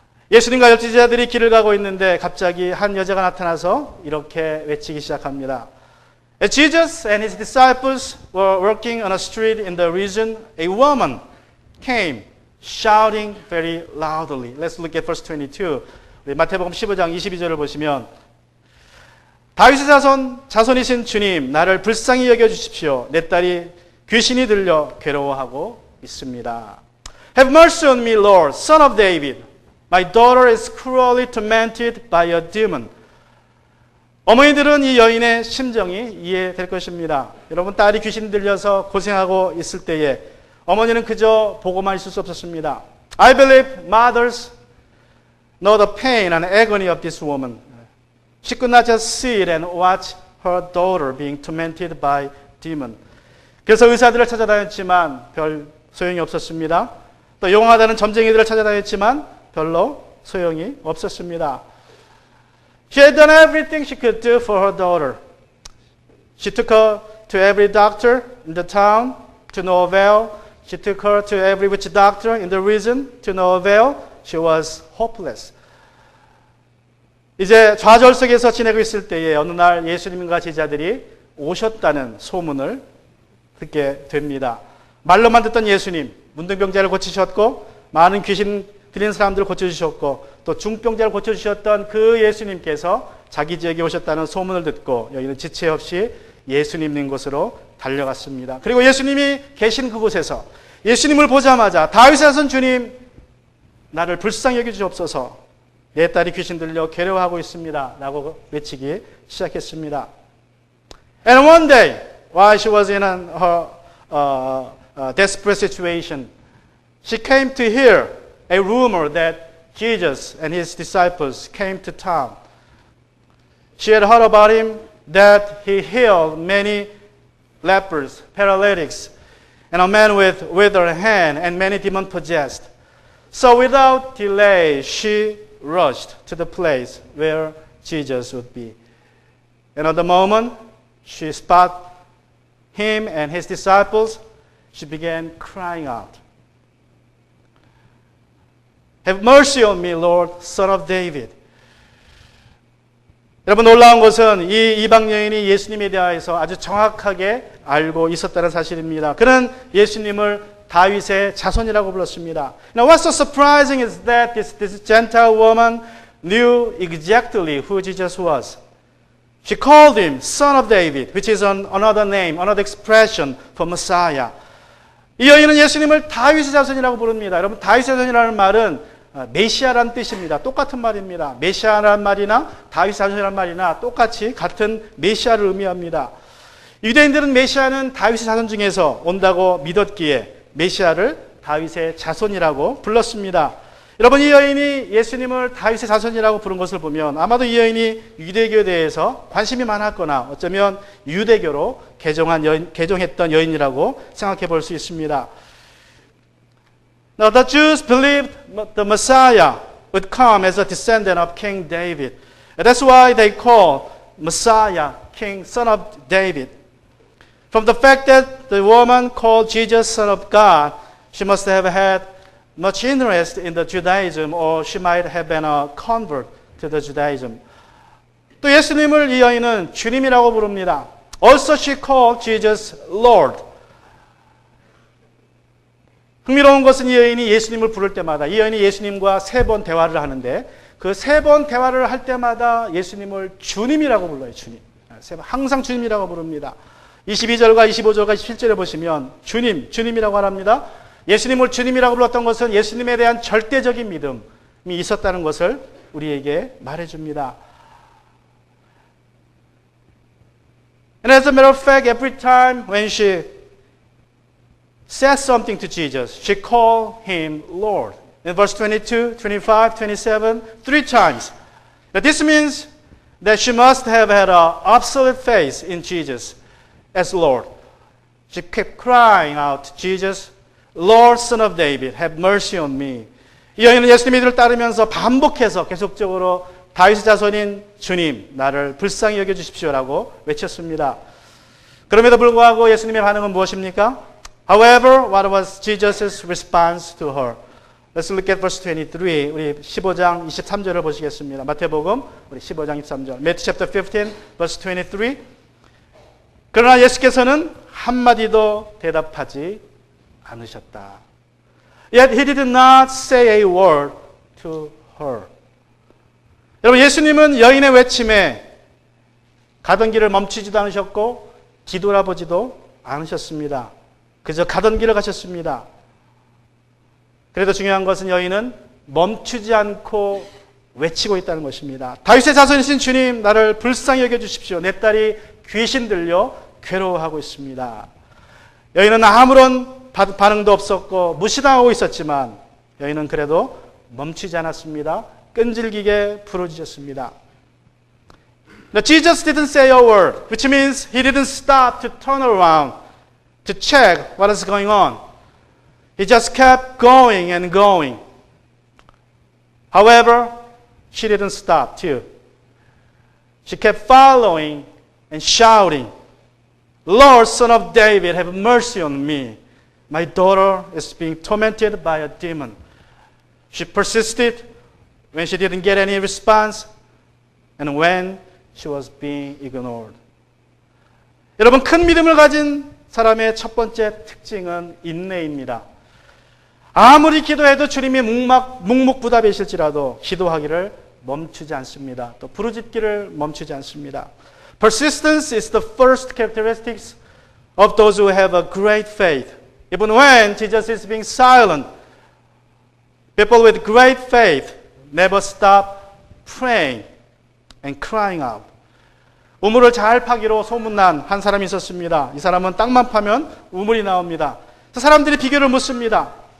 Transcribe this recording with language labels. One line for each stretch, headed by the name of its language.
Korean: 예수님과 열두 제자들이 길을 가고 있는데 갑자기 한 여자가 나타나서 이렇게 외치기 시작합니다.
English: As Jesus and his disciples were walking on a street in the region, a woman came shouting very loudly. Let's look at verse 22.
Korean: 마태복음 15장 22절을 보시면 다윗의 자손이신 주님, 나를 불쌍히 여겨주십시오. 내 딸이 귀신이 들려 괴로워하고 있습니다.
English: Have mercy on me, Lord, son of David. My daughter is cruelly tormented by a demon.
Korean: 어머니들은 이 여인의 심정이 이해될 것입니다. 여러분, 딸이 귀신 들려서 고생하고 있을 때에 어머니는 그저 보고만 있을 수 없었습니다.
English: I believe mothers know the pain and agony of this woman. She could not just sit and watch her daughter being tormented by demon.
Korean: 그래서 의사들을 찾아다녔지만 별 소용이 없었습니다. 또 용하다는 점쟁이들을 찾아다녔지만 별로 소용이 없었습니다.
English: She had done everything she could do for her daughter. She took her to every doctor in the town to no avail. She took her to every witch doctor in the region to no avail. She was hopeless.
Korean: 이제 좌절 속에서 지내고 있을 때에 어느 날 예수님과 제자들이 오셨다는 소문을 듣게 됩니다. 말로만 듣던 예수님, 문둥병자를 고치셨고 많은 귀신 들린 사람들을 고쳐주셨고 또 중병자를 고쳐주셨던 그 예수님께서 자기 지역에 오셨다는 소문을 듣고 여기는 지체 없이 예수님 있는 곳으로 달려갔습니다. 그리고 예수님이 계신 그곳에서 예수님을 보자마자 다윗의 자손 주님, 나를 불쌍히 여겨주옵소서. 내 딸이 귀신 들려 괴로워하고 있습니다. 라고 외치기 시작했습니다.
English: And one day, while she was in her desperate situation, she came to hear a rumor that Jesus and his disciples came to town. She had heard about him, that he healed many lepers, paralytics, and a man with withered hand, and many demon-possessed. So without delay, she rushed to the place where Jesus would be. And at the moment she spotted him and his disciples, she began crying out, Have mercy on me, Lord, son of David.
Korean: 여러분, 놀라운 것은 이 이방 여인이 예수님에 대해서 아주 정확하게 알고 있었다는 사실입니다. 그는 예수님을 다윗의 자손이라고 불렀습니다.
English: Now what's so surprising is that this Gentile woman knew exactly who Jesus was. She called him Son of David, which is another name, another expression for Messiah.
Korean: 이 여인은 예수님을 다윗의 자손이라고 부릅니다. 여러분, 다윗의 자손이라는 말은 메시아라는 뜻입니다. 똑같은 말입니다. 메시아라는 말이나 다윗의 자손이라는 말이나 똑같이 같은 메시아를 의미합니다. 유대인들은 메시아는 다윗의 자손 중에서 온다고 믿었기에 메시아를 다윗의 자손이라고 불렀습니다. 여러분, 이 여인이 예수님을 다윗의 자손이라고 부른 것을 보면 아마도 이 여인이 유대교에 대해서 관심이 많았거나 어쩌면 유대교로 개종했던 여인이라고 생각해 볼 수 있습니다.
English: Now, the Jews believed the Messiah would come as a descendant of King David. That's why they call Messiah King, son of David. From the fact that the woman called Jesus son of God, she must have had much interest in the Judaism, or she might have been a convert to the Judaism.
Korean: 또 예수님을 이 여인은 주님이라고 부릅니다.
English: Also she called Jesus Lord.
Korean: 흥미로운 것은 이 여인이 예수님을 부를 때마다 이 여인이 예수님과 3번 대화를 하는데 그 3번 대화를 할 때마다 예수님을 주님이라고 불러요. 주님. 항상 주님이라고 부릅니다. 22절과 25절과 27절에 보시면 주님이라고 말합니다. 예수님을 주님이라고 불렀던 것은 예수님에 대한 절대적인 믿음이 있었다는 것을 우리에게 말해줍니다.
English: And as a matter of fact, every time when she said something to Jesus, she called him Lord. In verse 22, 25, 27, 3 times. Now this means that she must have had an absolute faith in Jesus as Lord. She kept crying out, Jesus, Lord, Son of David, have mercy on me.
Korean: 이 여인은 예수님의 이름을 따르면서 반복해서 계속적으로 다윗의 자손인 주님, 나를 불쌍히 여겨주십시오라고 외쳤습니다. 그럼에도 불구하고 예수님의 반응은 무엇입니까?
English: However, what was Jesus' response to her? Let's look at verse 23.
Korean: 우리 15장 23절을 보시겠습니다. 마태복음 우리 15장 23절.
English: Matthew chapter 15, verse 23.
Korean: 그러나 예수께서는 한마디도 대답하지 않으셨다.
English: Yet he did not say a word to her.
Korean: 여러분, 예수님은 여인의 외침에 가던 길을 멈추지도 않으셨고 뒤돌아보지도 않으셨습니다. 그저 가던 길을 가셨습니다. 그래도 중요한 것은 여인은 멈추지 않고 외치고 있다는 것입니다. 다윗의 자손이신 주님, 나를 불쌍히 여겨주십시오. 내 딸이 귀신 들려 괴로워하고 있습니다. 여인은 아무런 반응도 없었고 무시당하고 있었지만 여인은 그래도 멈추지 않았습니다. 끈질기게 부르짖었습니다.
English: Now, Jesus didn't say a word, which means he didn't stop to turn around to check what is going on. He just kept going and going. However, she didn't stop too. She kept following and shouting, Lord, Son of David, have mercy on me. My daughter is being tormented by a demon. She persisted when she didn't get any response and when she was being ignored.
Korean: 여러분, 큰 믿음을 가진 사람의 첫 번째 특징은 인내입니다. 아무리 기도해도 주님이 묵묵부답이실지라도 기도하기를 멈추지 않습니다. 또 부르짖기를 멈추지 않습니다.
English: Persistence is the first characteristics of those who have a great faith. Even when Jesus is being silent, people with great faith never stop praying and crying out.
Korean: 우물을 잘 파기로 소문난 한 사람이 있었습니다. 이 사람은 땅만 파면 우물이 나옵니다. 사람들이 비교를 묻습니다.